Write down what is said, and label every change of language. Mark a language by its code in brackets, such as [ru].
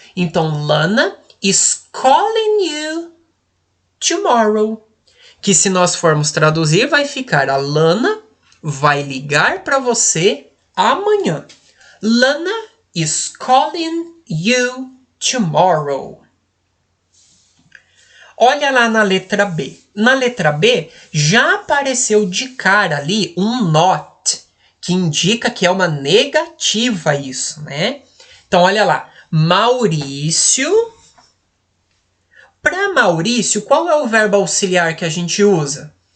[en] Então, Lana is calling you tomorrow. [pt] Que se nós formos traduzir, vai ficar a Lana vai ligar para você amanhã. [en] Lana is calling you tomorrow. [pt] Olha lá na letra B. Na letra B, já apareceu de cara ali um not, que indica que é uma negativa isso, né? Então, olha lá. Maurício. Para Maurício, qual é o verbo auxiliar que a gente usa?